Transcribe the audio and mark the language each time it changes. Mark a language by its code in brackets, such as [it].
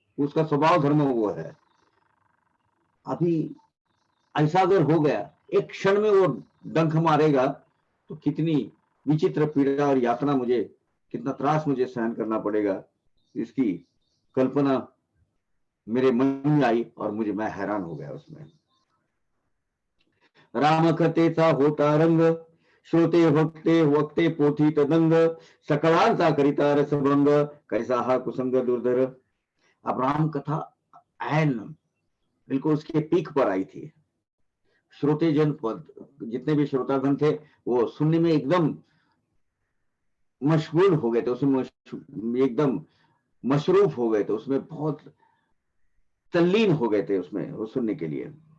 [hi] उसका स्वभाव धर्म वो है। अभी ऐसा अगर हो गया, एक क्षण में वो डंक मारेगा तो कितनी विचित्र पीड़ा और यातना मुझे, कितना त्रास मुझे सहन करना पड़ेगा, इसकी कल्पना मेरे मन में आई और मैं हैरान हो गया उसमें। [mr] राम कथेचा होता रंग, श्रोते भक्ते वक्ते पोथी तदंग, सकळांचा करिता रसभंग, कैसा हा कुसंग दुर्धर। [hi] अब राम कथा एन बिल्कुल उसके पीक पर आई थी। श्रोतेजन जितने भी श्रोतागण थे वो सुनने में एकदम मशगूल हो गए थे, उसमें एकदम मशरूफ हो गए थे, उसमें बहुत तल्लीन हो गए थे उसमें वो सुनने के लिए।